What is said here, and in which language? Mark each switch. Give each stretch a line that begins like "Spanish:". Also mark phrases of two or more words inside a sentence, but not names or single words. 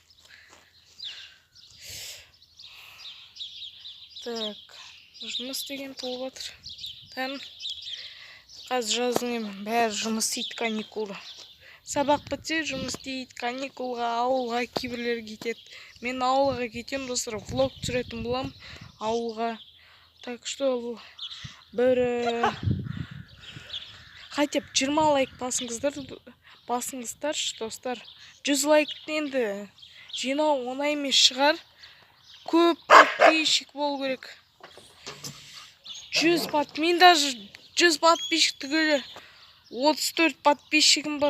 Kazakh: Так, жұмыс деген толып жатыр. Қазір жаздың бәрі жұмыс істейді, каникулда. Сабақ бітсе жұмыс істейді, каникулға, ауылға кейбірлер кетеді. Мен ауылға кетем, достар, влог түсіретін болам ауылға.
Russian: Так что хотя бы 20
Kazakh: лайк басыңыздар, достар. 100 лайкты енді жинау оңай емес шығар. Көп подписчик болу керек. 100 даже 100 подписчик түгілі 34 подписчигім бар.